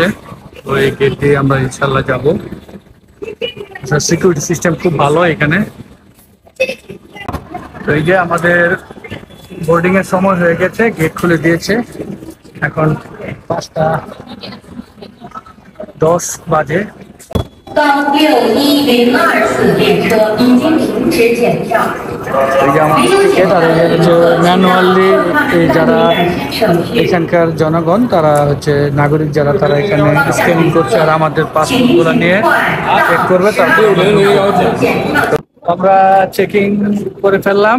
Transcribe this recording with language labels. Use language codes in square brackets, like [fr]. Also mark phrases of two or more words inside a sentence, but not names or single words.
[bn] ওই গেট দিয়ে আমরা ইনশাল্লাহ যাবো। সিকিউরিটি সিস্টেম খুব ভালো এখানে। তো এই যে আমাদের বোর্ডিং এর সময় হয়ে গেছে, গেট খুলে দিয়েছে। এখন 5:10 বাজে। [zh] 61024 列车已经停止检票。 [bn] এই যে আমাদের টিকিট, আর হচ্ছে ম্যানুয়ালি যারা এখানকার জনগণ তারা হচ্ছে নাগরিক যারা, তারা এখানে স্ক্যানিং করছে আর আমাদের পাসপোর্টগুলো নিয়ে চেক করবে। তারপরে আমরা চেকিং করে ফেললাম।